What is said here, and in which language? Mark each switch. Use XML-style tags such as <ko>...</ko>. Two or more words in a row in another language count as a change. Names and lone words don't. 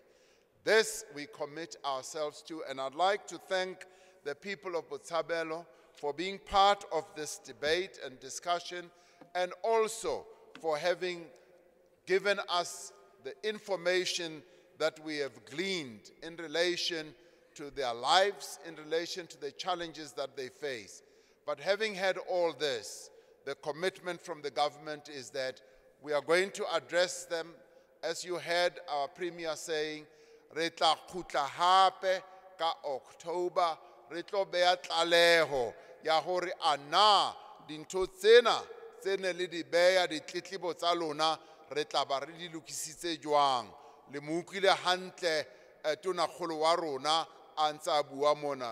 <en>This we commit ourselves to, and I'd like to thank the people of Botshabelo for being part of this debate and discussion, and also for having given us the information that we have gleaned in relation to their lives, in relation to the challenges that they face. But having had all this, the commitment from the government is that we are going to address them, as you heard our Premier saying,</en> <st>re tla khutla hape ka October, re tlo beya tlaleho ya hore ana dintho tsena tsene le di beya ditletlebo tsa lona re tla ba re di lokisitse jwang. Le mo utlwile hantle tonakgolo wa rona a ntse a bua mona.</st>